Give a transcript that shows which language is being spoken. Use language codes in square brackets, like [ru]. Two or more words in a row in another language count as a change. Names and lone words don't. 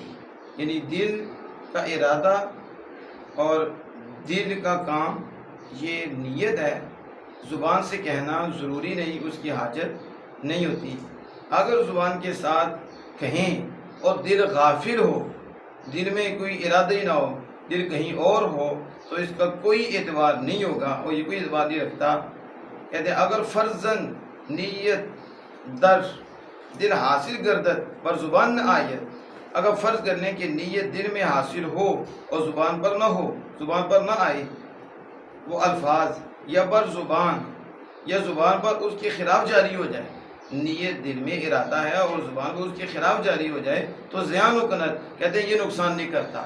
[ur] یعنی دل کا ارادہ اور دل کا کام یہ نیت ہے، زبان سے کہنا ضروری نہیں، اس کی حاجت نہیں ہوتی. اگر زبان کے ساتھ کہیں اور دل غافل ہو، دل میں کوئی ارادہ ہی نہ ہو، دل کہیں اور ہو، تو اس کا کوئی اعتبار نہیں ہوگا اور یہ کوئی اعتبار نہیں رکھتا. کہتے ہیں اگر فرضاً [fa] نیت در دل حاصل گردد پر زبان نہ آیت، [ur] اگر فرض کرنے کی نیت دل میں حاصل ہو اور زبان پر نہ ہو، زبان پر نہ آئے وہ الفاظ، یا [fa] بر زبان [ur] یا زبان پر اس کے خلاف جاری ہو جائے، نیت دل میں ارادہ ہے اور زبان پر اس کے خلاف جاری ہو جائے تو [fa] زیان و کنت، [ur] کہتے ہیں یہ نقصان نہیں کرتا.